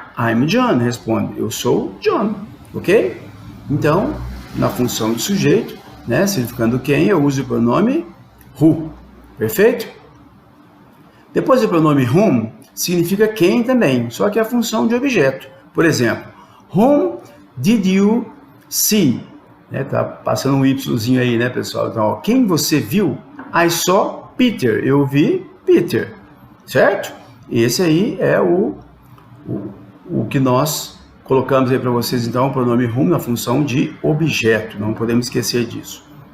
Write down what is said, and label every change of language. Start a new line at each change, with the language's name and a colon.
English: I'm John,
Portuguese: responde, eu sou John, ok? Então, na função do sujeito, né, significando quem, eu uso o pronome who, perfeito? Depois o pronome whom significa quem também, só que é a função de objeto.
English: Por exemplo, whom did you see?
Portuguese: Tá passando um Yzinho aí, né, pessoal? Então, quem você viu?
English: I saw Peter,
Portuguese: eu vi Peter, certo? Esse aí é o que nós colocamos aí para vocês, então, o pronome whom na função de objeto, não podemos esquecer disso.